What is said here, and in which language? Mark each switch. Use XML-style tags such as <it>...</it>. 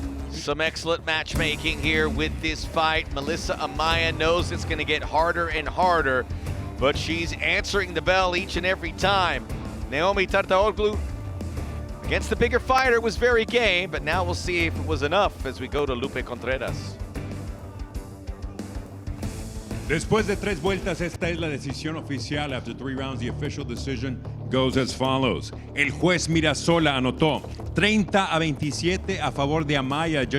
<en>Some excellent matchmaking here with this fight. Melissa Amaya knows it's going to get harder and harder, but she's answering the bell each and every time. Naomi Tataroglu against the bigger fighter was very game, but now we'll see if it was enough as we go to Lupe Contreras.</en> <es>Después de 3 vueltas, esta es la decisión oficial.</es> <en>After 3 rounds, the official decision goes as follows.</en> <es>El juez Mirasola anotó 30-27 a favor de Amaya.</es>